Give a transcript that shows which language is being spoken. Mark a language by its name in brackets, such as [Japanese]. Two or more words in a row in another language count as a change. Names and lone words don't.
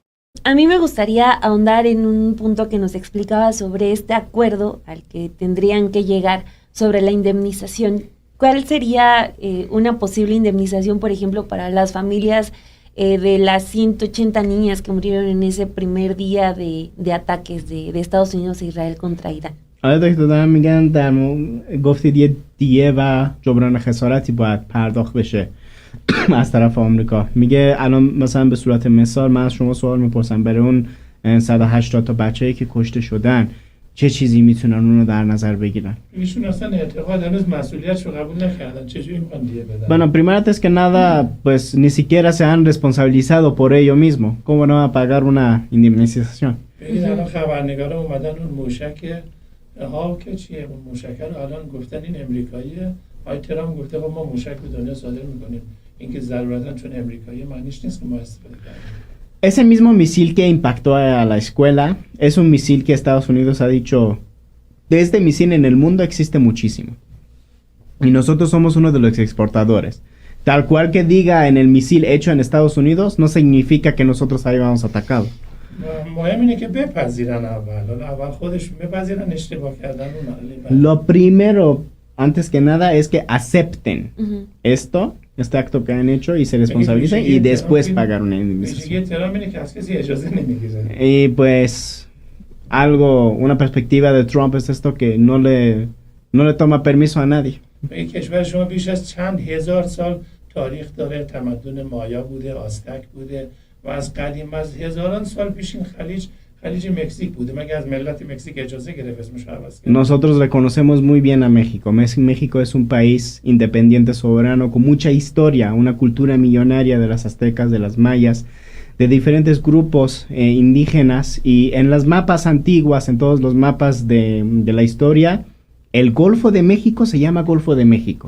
[Spanish] A mí me gustaría ahondar en un punto que nos explicaba sobre este acuerdo al que tendrían que llegar sobre la indemnización. ¿Cuál sería una posible indemnización, por ejemplo, para las familias de las 180 niñas que murieron en ese primer día de ataques de Estados Unidos e Israel contra Irán? [Persian] آره دکتر دارم میگن گفتید یه دیه و جبران خسارتی باید پرداخت بشه از طرف آمریکا. میگه الان مثلا به صورت مثال من از شما سوال میپرسم برای اون 180 تا بچه‌ای که کشته شدن چه چیزی میتونن اونو در نظر بگیرن؟ ایشون اصلا اعتقاد هنوز مسئولیتشو قبول نکردن. چجوری میخوان دیه بدن؟ [Spanish] Bueno, primero antes que nada, pues ni siquiera se han responsabilizado por ello mismo. ¿Cómo no van a pagar una indemnización? [Persian] ببین الان خبرنگارا اومدن اون موشک ها که چیه اون موشک رو الان گفتن این امریکاییه. آقای ترامپ گفته خب ما موشک به دنیا صادر میکنیم. اینکه ضرورتا چون امریکایی معنیش نیست که ما استفاده کنیم. [Spanish] Ese mismo misil que impactó a la escuela es un misil que Estados Unidos ha dicho, de este misil en el mundo existe muchísimo. Y nosotros somos uno de los exportadores. Tal cual que diga en el misil hecho en Estados Unidos, no significa que nosotros hayamos atacado. [Persian] مهم اینه که بپذیرن اول خودشون بپذیرن اشتباه کردن اون. [Spanish] Lo primero, antes que nada, es que acepten esto, este acto que han hecho y se responsabilicen y después pagar una indemnización. Y pues una perspectiva de Trump es esto que no le toma permiso a nadie. [Persian] کشور شما بیش از چند هزار سال تاریخ داره، تمدن مایا بوده، آزتک بوده و از قدیم از هزاران سال پیش این خلیج مکزیک بوده. مگه از ملت مکزیک اجازه گرفت اسمش عوض کنه؟ [Spanish] Nosotros reconocemos muy bien a México. México es un país independiente, soberano, con mucha historia, una cultura millonaria de las aztecas, de las mayas, de diferentes grupos indígenas, y en las mapas antiguas, en todos los mapas de la historia, el Golfo de México se llama Golfo de México.